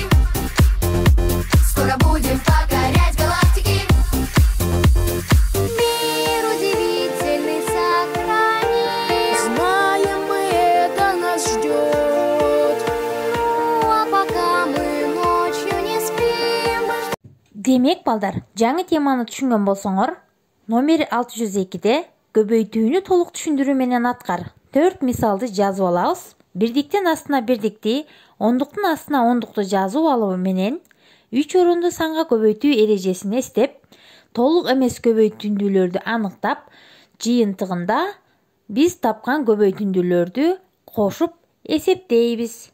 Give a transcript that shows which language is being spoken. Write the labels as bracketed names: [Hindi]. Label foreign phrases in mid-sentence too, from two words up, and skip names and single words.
[Russian] Скоро будем покорять галактики. Мир удивительный сохраним. Знаем мы, это нас ждет. Ну а пока мы ночью не спим. [Kyrgyz] Демек балдар, жаңы теманы түшүнгөн болсоңор, номер 602-де көбөйтүүнү толук түшүндүрүү менен аткар 4 мисалды жазып алабыз. Бирдиктин астына бирдикти, ондуктун астына ондукту жазып алуу менен 3 орунду санга көбөйтүү эрежесин эстеп, толук эмес көбөйтүндүүлөрдү аныктап, жыйынтыгында Биз тапкан көбөйтүндүлөрдү кошуп эсептейбиз.